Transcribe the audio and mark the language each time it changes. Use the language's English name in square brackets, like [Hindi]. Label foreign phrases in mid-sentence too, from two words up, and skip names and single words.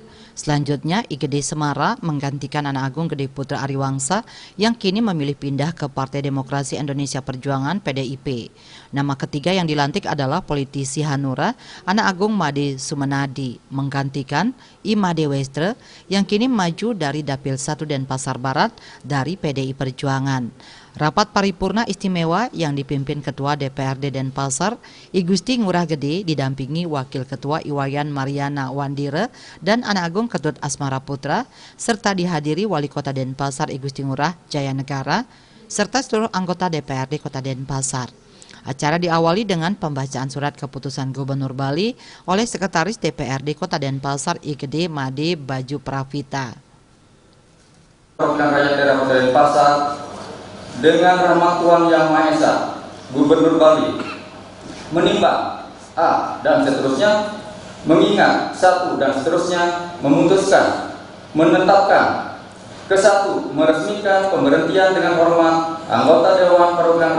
[Indonesian] Selanjutnya Igede Semara menggantikan Ana Agung Gede Putra Ariwangsa yang kini memilih pindah ke Partai Demokrasi Indonesia Perjuangan PDIP. Nama ketiga yang dilantik adalah politisi Hanura Ana Agung Made Sumenadi menggantikan Imade Westre yang kini maju dari Dapil 1 Denpasar Barat dari PDI Perjuangan. Rapat paripurna istimewa yang dipimpin Ketua DPRD Denpasar, I Gusti Ngurah Gede, didampingi Wakil Ketua Iwayan Mariana Wandire dan Anak Agung Ketut Asmara Putra, serta dihadiri Wali Kota Denpasar I Gusti Ngurah Jayanegara, serta seluruh anggota DPRD Kota Denpasar. Acara diawali dengan pembacaan surat keputusan Gubernur Bali oleh Sekretaris DPRD Kota Denpasar I Gede Made Baju Pravita. Perwakilan rakyat daerah Kota Denpasar dengan rahmat Tuhan Yang Maha Esa, Gubernur Bali menimbang A dan seterusnya, mengingat satu dan seterusnya, memutuskan, menetapkan ke-1, meresmikan pemberhentian dengan hormat anggota Dewan Perwakilan